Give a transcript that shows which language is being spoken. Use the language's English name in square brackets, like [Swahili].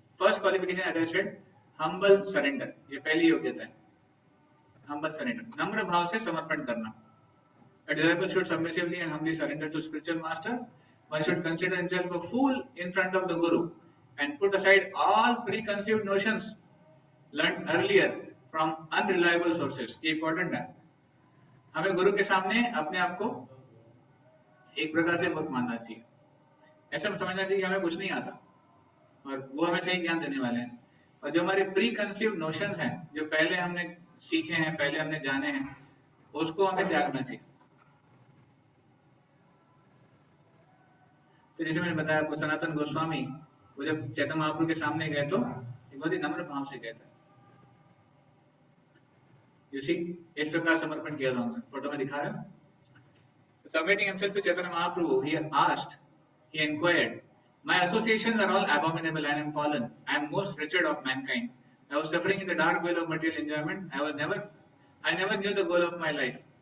[English] first qualification as I said, humble surrender, [Hindi] ये पहली योग्यता है। [English] humble surrender, [Hindi] नम्र भाव से समर्पण करना। [English] A disciple should submissively and humbly surrender to spiritual master. One should consider himself a fool in front of the guru and put aside all preconceived notions learned earlier from unreliable sources. [Hindi] ये important है। हमें गुरु के सामने अपने आप को एक प्रकार से मूर्ख मानना चाहिए, ऐसा समझना चाहिए कि हमें कुछ नहीं आता और वो हमें सही ज्ञान देने वाले हैं। और जो हमारे प्री कंसीव्ड नोशंस हैं, जो पहले हमने सीखे हैं, पहले हमने जाने हैं, उसको हमें त्यागना चाहिए। तो जैसे मैंने बताया आपको, सनातन गोस्वामी वो जब चैतन्य महाप्रभु के सामने गए तो बहुत ही नम्र भाव से गए थे। [English] You see, [Hindi] इस प्रकार समर्पण किया था उन्होंने, फोटो में दिखा रहा है। [English] Submitting himself to Chaitanya Mahaprabhu, he asked, he inquired, my associations are all abominable and I am fallen. I am most wretched of mankind. I was suffering in the dark well of material enjoyment. I never knew the goal of my life.